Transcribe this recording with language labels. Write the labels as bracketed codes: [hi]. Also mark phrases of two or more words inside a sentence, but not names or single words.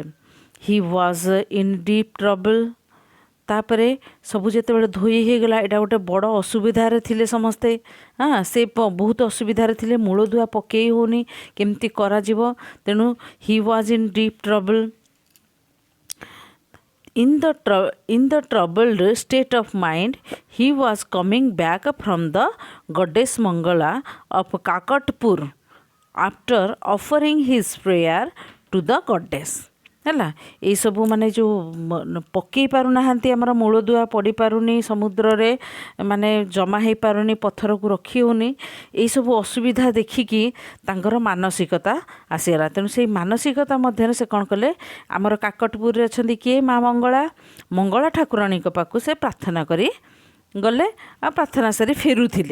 [en] He was in deep trouble. [or] ତାପରେ ସବୁ ଯେତେବେଳେ ଧୋଇ ହେଇଗଲା, ଏଇଟା ଗୋଟେ ବଡ଼ ଅସୁବିଧାରେ ଥିଲେ ସମସ୍ତେ। ସେ ବହୁତ ଅସୁବିଧାରେ ଥିଲେ, ମୂଳଦୁଆ ପକେଇ ହେଉନି, କେମିତି କରାଯିବ। [en] ତେଣୁ He was in deep trouble. In the troubled state of mind, he was coming back from the goddess Mangala of Kakatpur after offering his prayer to the goddess। [or] ହେଲା, ଏଇସବୁ ମାନେ ଯେଉଁ ପକେଇ ପାରୁନାହାନ୍ତି, ଆମର ମୂଳଦୁଆ ପଡ଼ିପାରୁନି ସମୁଦ୍ରରେ, ମାନେ ଜମା ହେଇପାରୁନି, ପଥରକୁ ରଖି ହେଉନି, ଏଇସବୁ ଅସୁବିଧା ଦେଖିକି ତାଙ୍କର ମାନସିକତା ଆସିଗଲା। ତେଣୁ ସେଇ ମାନସିକତା ମଧ୍ୟରେ ସେ କ'ଣ କଲେ, ଆମର କାକଟପୁରରେ ଅଛନ୍ତି କିଏ, ମା ମଙ୍ଗଳା ଠାକୁରାଣୀଙ୍କ ପାଖକୁ ସେ ପ୍ରାର୍ଥନା କରି ଗଲେ ଆଉ ପ୍ରାର୍ଥନା ସାରି ଫେରୁଥିଲେ।